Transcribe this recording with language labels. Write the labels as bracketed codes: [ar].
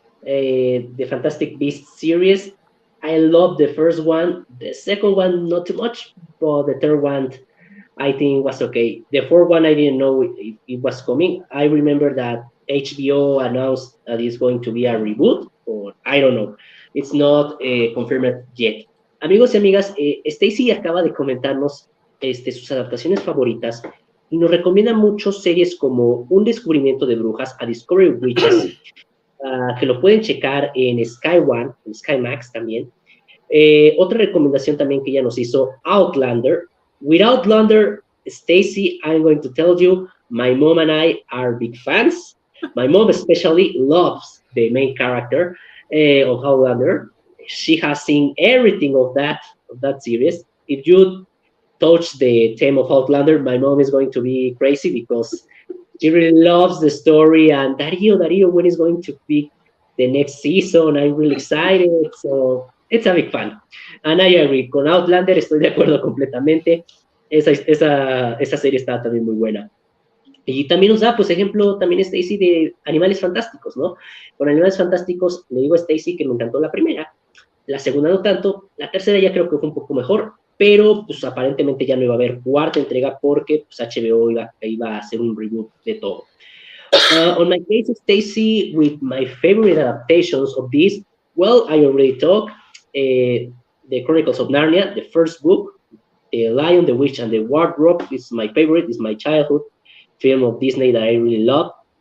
[en] the Fantastic Beasts series. I love the first one. The second one, not too much, but the third one, I think was okay. The fourth one, I didn't know it was coming. I remember that HBO announced that it's going to be a reboot, or I don't know. It's not confirmed yet. [es] Amigos y amigas, Stacy acaba de comentarnos sus adaptaciones favoritas y nos recomienda muchos series como Un descubrimiento de brujas, A Discovery of Witches, que lo pueden checar en Sky One, en Sky Max también. Otra recomendación también que ella nos hizo, Outlander. [en] With Outlander, Stacy, I'm going to tell you, my mom and I are big fans. My mom especially loves the main character of Outlander. She has seen everything of that series. If you touch the theme of Outlander, my mom is going to be crazy because she really loves the story. And Darío, when is going to be the next season? I'm really excited. So it's a big fan. And I agree. [es] Con Outlander estoy de acuerdo completamente. Esa serie está también muy buena. Y también nos da, pues, ejemplo, también Stacy de Animales Fantásticos, ¿no? Con Animales Fantásticos le digo a Stacy que me encantó la primera, la segunda no tanto, la tercera ya creo que fue un poco mejor, pero pues aparentemente ya no iba a haber cuarta entrega porque pues HBO iba a hacer un reboot de todo. [en] On my case, Stacy, with my favorite adaptations of this, well, I already talked. The Chronicles of Narnia, the first book, The Lion, the Witch, and the Wardrobe is my favorite, is my childhood film of Disney that I really love.